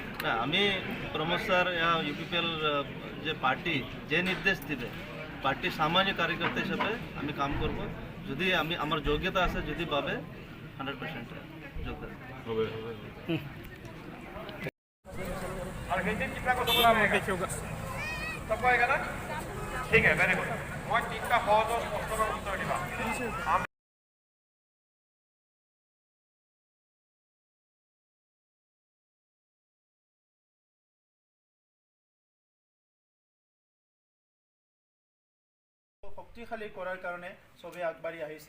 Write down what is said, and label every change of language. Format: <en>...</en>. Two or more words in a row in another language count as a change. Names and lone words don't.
<bn>না, আমি প্রমোদ স্যার ইউপিপিএল যে পার্টি যে নির্দেশ দিবে, পার্টির সামান্য কার্যকর্তা হিসাবে আমি কাম করব। যদি আমি আমার যোগ্যতা আছে, যদি পাবে 100% যোগদান হবে। ঠিক আছে,</bn> <en>very good.</en> <as>মই তিনটা সহজ প্ৰশ্নৰ উত্তৰ দিবা। শক্তিশালী কৰাৰ কাৰণে চবেই আগবাঢ়ি আহিছে।</as>